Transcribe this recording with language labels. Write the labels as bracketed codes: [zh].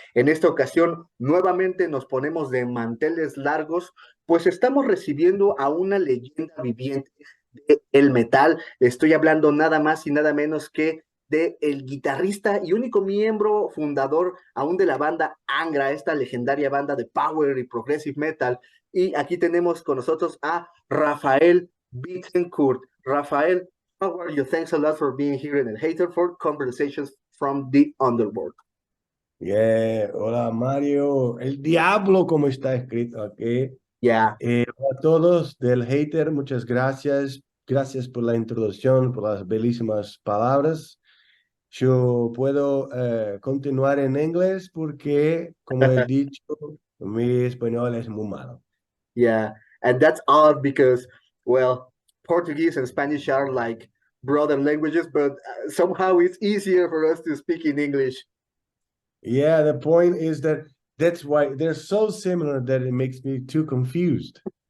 [es] En esta ocasión, nuevamente nos ponemos de manteles largos, pues estamos recibiendo a una leyenda viviente del metal. Estoy hablando nada más y nada menos que de el guitarrista y único miembro fundador aún de la banda Angra, esta legendaria banda de power y progressive metal. Y aquí tenemos con nosotros a Rafael Bittencourt. [en] Rafael, how are you? Thanks a lot for being here in El Hater for Conversations from the Underworld. [es] Yeah, hola Mario, el diablo como está escrito aquí. [en] Yeah. [es] Hola a todos del hater, muchas gracias. Gracias por la introducción, por las belísimas palabras. Yo puedo continuar en inglés porque, como he dicho, mi español es muy malo. [en] Yeah, and that's odd because, well, Portuguese and Spanish are like brother languages, but somehow it's easier for us to speak in English. Yeah, the point is that that's why they're so similar that it makes me too confused.